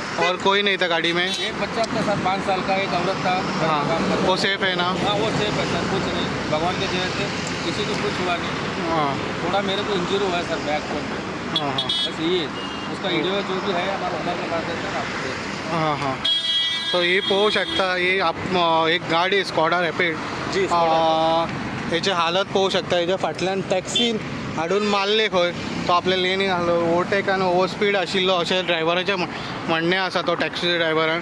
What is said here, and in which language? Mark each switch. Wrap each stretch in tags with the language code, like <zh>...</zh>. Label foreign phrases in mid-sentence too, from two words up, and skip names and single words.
<hi>और कोई नहीं था गाड़ी में? एक बच्चा था सर 5 साल का, एक औरत था। हाँ वो सेफ है ना? हाँ वो सेफ है सर, कुछ नहीं भगवान के दया से किसी को कुछ हुआ नहीं। हाँ थोड़ा मेरे को इंजरी हुआ है सर</hi> <en>back bone</en> <hi>पे, हाँ हाँ बस यही है सर। उसका वीडियो जो भी है हमारा ओनर के पास है सर, आप देख। हां हां.</hi> <mr>सो हे पाहू शकता, हे एक गाडी स्कॉडा रॅपिड</mr> <hi>जी</hi> <mr>हेची हालत पाहू शकता.</mr> <kok>हेच्या फाटल्यान टॅक्सीन हाडून मारले खंय, तो आपल्या लेनीन आसलो, ओवरटेक आनी ओवर स्पीड आशिल्लो अशें ड्रायव्हराचें म्हणणें आसा तो टॅक्सी ड्रायव्हरान.</kok>